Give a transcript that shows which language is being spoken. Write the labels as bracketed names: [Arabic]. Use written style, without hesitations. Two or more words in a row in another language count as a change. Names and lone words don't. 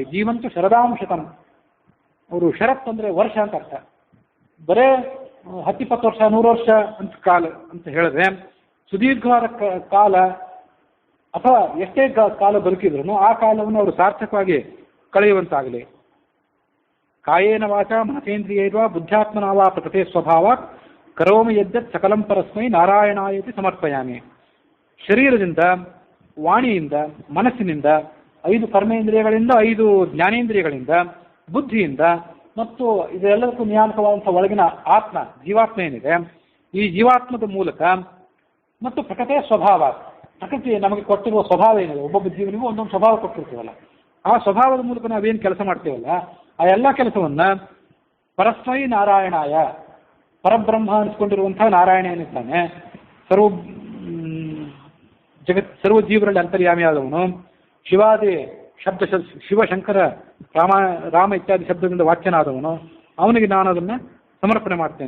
[Sanskrit] ಜೀವಂತ ಶರದಾಂಶತಂ, [Kannada] ಅವರು ಶರತ್ ಅಂದರೆ ವರ್ಷ ಅಂತ ಅರ್ಥ, ಬರೇ 10-20 ವರ್ಷ 100 ವರ್ಷ ಅಂತ ಕಾಲ ಅಂತ ಹೇಳಿದ್ರೆ ಸುದೀರ್ಘವಾದ ಕಾಲ ಅಥವಾ ಎಷ್ಟೇ ಕಾಲ ಬದುಕಿದ್ರು ಆ ಕಾಲವನ್ನು ಅವರು ಸಾರ್ಥಕವಾಗಿ ಕಳೆಯುವಂತಾಗಲಿ. [Sanskrit] ಕಾಯೇನ ವಾಚ ಮನಸೇಂದ್ರಿಯೈರ್ವಾ ಬುದ್ಧ್ಯಾತ್ಮನಾವಾ ಪ್ರಕೃತಿ ಸ್ವಭಾವ ಕರೋಮಿ ಯದ್ಯತ್ ಸಕಲಂ ಪರಸ್ಮೈ ನಾರಾಯಣಾಯತಿ ಸಮರ್ಪಯಾಮಿ. [Kannada] ಶರೀರದಿಂದ, ವಾಣಿಯಿಂದ, ಮನಸ್ಸಿನಿಂದ, 5 ಕರ್ಮೇಂದ್ರಿಯಗಳಿಂದ, 5 ಜ್ಞಾನೇಂದ್ರಿಯಗಳಿಂದ, ಬುದ್ಧಿಯಿಂದ ಮತ್ತು ಇದೆಲ್ಲದಕ್ಕೂ ನಿಯಾಮಕವಾದಂಥ ಒಳಗಿನ ಆತ್ಮ, ಜೀವಾತ್ಮ ಏನಿದೆ, ಈ ಜೀವಾತ್ಮದ ಮೂಲಕ ಮತ್ತು ಪ್ರಕೃತಿಯ ಸ್ವಭಾವ, ಪ್ರಕೃತಿ ನಮಗೆ ಕೊಟ್ಟಿರುವ ಸ್ವಭಾವ ಏನಿದೆ, ಒಬ್ಬೊಬ್ಬ ಜೀವನಿಗೂ ಒಂದೊಂದು ಸ್ವಭಾವ ಕೊಟ್ಟಿರ್ತೀವಲ್ಲ, ಆ ಸ್ವಭಾವದ ಮೂಲಕ ನಾವೇನು ಕೆಲಸ ಮಾಡ್ತೀವಲ್ಲ ಆ ಎಲ್ಲ ಕೆಲಸವನ್ನ [Sanskrit] ಪರಸ್ಮೈ ನಾರಾಯಣಾಯ, [Kannada] ಪರಬ್ರಹ್ಮ ಅನಿಸ್ಕೊಂಡಿರುವಂತಹ ನಾರಾಯಣ ಏನಿದ್ದಾನೆ, ಸರ್ವ ಜೀವರಲ್ಲಿ ಅಂತರ್ಯಾಮಿಯಾದವನು, ಶಿವಾದಿ ಶಬ್ದ, ಶಿವಶಂಕರ, ರಾಮ ಇತ್ಯಾದಿ ಶಬ್ದದಿಂದ ವಾಚ್ಯನಾದವನು, ಅವನಿಗೆ ನಾನು ಅದನ್ನು ಸಮರ್ಪಣೆ ಮಾಡ್ತೇನೆ.